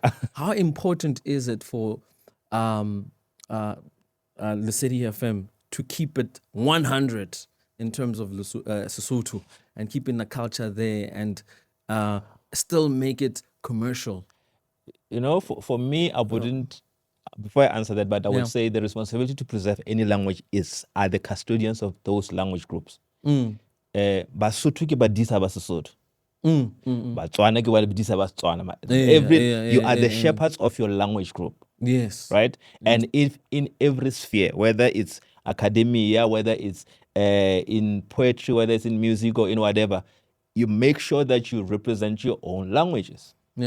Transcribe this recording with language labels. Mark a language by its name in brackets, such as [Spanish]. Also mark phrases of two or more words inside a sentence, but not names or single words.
[English] How important is it for Lesedi FM to keep it 100 in terms of Sesotho and keeping the culture there and still make it commercial? For me, I wouldn't before I answer that, but I Yeah. would say the responsibility to preserve any language are the custodians of those language groups. [Southern Sotho] Basotho ke badisa ba Sesotho. Batswana ke badisa ba Setswana. [English] You are the shepherds of your language group. Yes. Right? And if in every sphere, whether it's academia, whether it's in poetry, whether it's in music or in whatever, you make sure that you represent your own languages. Yeah.